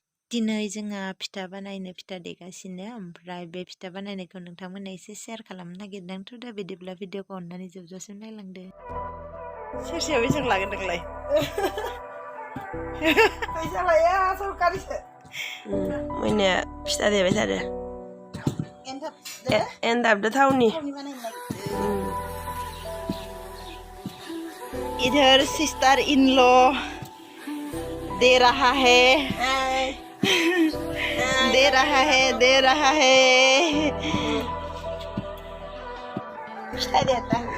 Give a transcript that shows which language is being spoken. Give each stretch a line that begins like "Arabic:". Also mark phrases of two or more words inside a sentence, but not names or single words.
Bodo: दिनै जोंहा फिथा बानायनो फिथा देगासिनो ओमफ्राय बे फिथा बानायनायखौ नोंथांमोननो एसे शेयार खालामनो नागिरदोंथ' दा बिदिब्ला भिडिअखौ अननानै जोबजासिम नायलांदो। सेरसेयाव बेसेबां लागोन नोंलाय? फैसा लाया सरकारिसो। मैया फिथा देबाय थादो। एनदाबदो थावनि बानायनो नागिरदों।
Hindi: इधर
English: sister in law
Hindi: दे रहा है दे रहा है फिथा देता